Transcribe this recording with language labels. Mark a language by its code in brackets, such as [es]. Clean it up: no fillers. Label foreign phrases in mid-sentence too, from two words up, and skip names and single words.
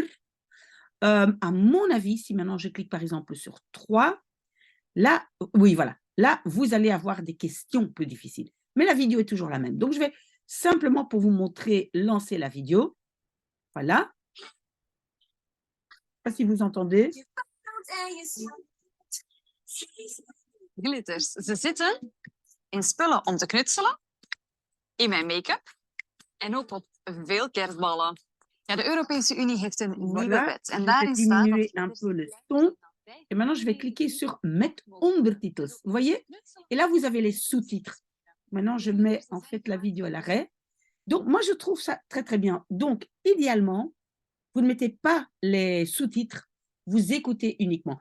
[fr] À mon avis, si maintenant je clique par exemple sur 3, là, oui, voilà, là, vous allez avoir des questions plus difficiles. Mais la vidéo est toujours la même. Donc, je vais simplement, pour vous montrer, lancer la vidéo. Voilà. Je ne sais pas si vous entendez. [nl] Glitters. Ze zitten in spullen om te knutselen, in mijn make-up en ook op veel kerstballen. Ja, de Europese Unie heeft een nieuwe [fr] Voilà, [nl] wet en [fr] je vais [nl] daarin staat [fr] diminuer [nl] dat [fr] un peu le son. Et maintenant, je vais cliquer sur mettre ondertitels. Vous voyez? Et là, vous avez les sous-titres. Maintenant, je mets en fait la vidéo à l'arrêt. Donc, moi, je trouve ça très, très bien. Donc, idéalement, vous ne mettez pas les sous-titres, vous écoutez uniquement.